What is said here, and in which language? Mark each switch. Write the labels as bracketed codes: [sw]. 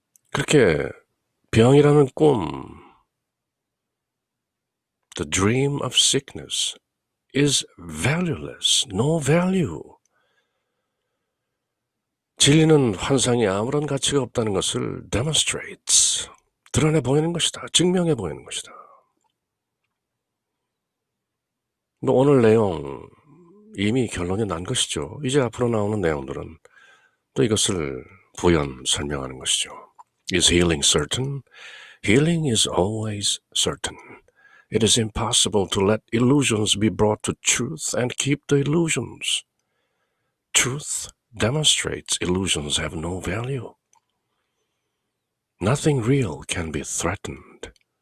[ko] 그렇게 병이라는 꿈, [en] the dream of sickness is valueless, no value. [ko] 진리는 환상이 아무런 가치가 없다는 것을 demonstrates, 드러내 보이는 것이다. 증명해 보이는 것이다. 오늘 내용 이미 결론이 난 것이죠. 이제 앞으로 나오는 내용들은 또 이것을 부연 설명하는 것이죠. [en] Is healing certain? Healing is always certain. It is impossible to let illusions be brought to truth and keep the illusions. Truth demonstrates illusions have no value. Nothing real can be threatened.